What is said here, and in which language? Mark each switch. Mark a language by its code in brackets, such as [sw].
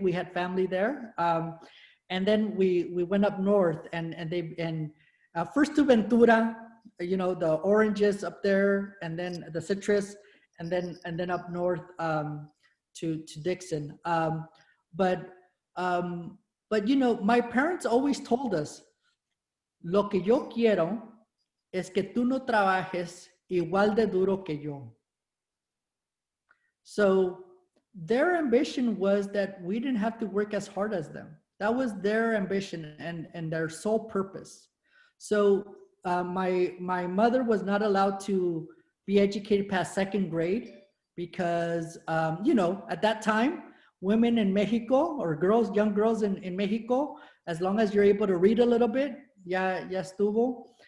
[en] We had family there, and then we went up north and first to Ventura, the oranges up there, and then the citrus, and then up north to Dixon. But my parents always told us, [es] lo que yo quiero es que tú no trabajes igual de duro que yo. [en] So their ambition was that we didn't have to work as hard as them. That was their ambition and their sole purpose. So my mother was not allowed to be educated past 2nd grade because, at that time, women in Mexico, or young girls in Mexico, as long as you're able to read a little bit, [es] ya estuvo.